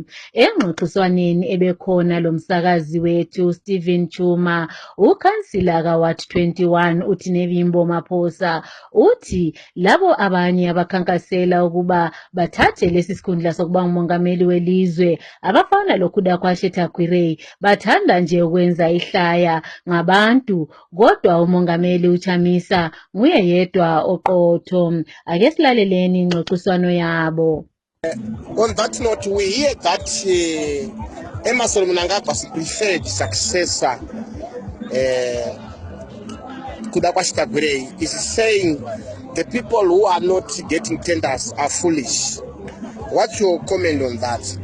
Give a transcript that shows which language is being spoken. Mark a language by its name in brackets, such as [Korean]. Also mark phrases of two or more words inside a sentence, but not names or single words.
[North Ndebele] Engxoxiswaneni ebekhona lomsakazi wethu Stephen Chuma, ukhansila kaWard 21 uThinebimbo Maphosa uthi labo abanye abakhankasela ukuba bathathe lesi sikhundla sokuba ngumongameli welizwe abafana loKhudakwashe Takwirei bathanda nje ukwenza bayahlaya ngabantu kodwa umongameli uChamisa nguye yedwa oqotho. Ake silaleleni ingxoxiswano yabo. [English] On that note, we hear that Emmerson Mnangagwa's preferred successor, Kudakwa Chitagwire, is saying the people who are not getting tenders are foolish. What's your comment on that?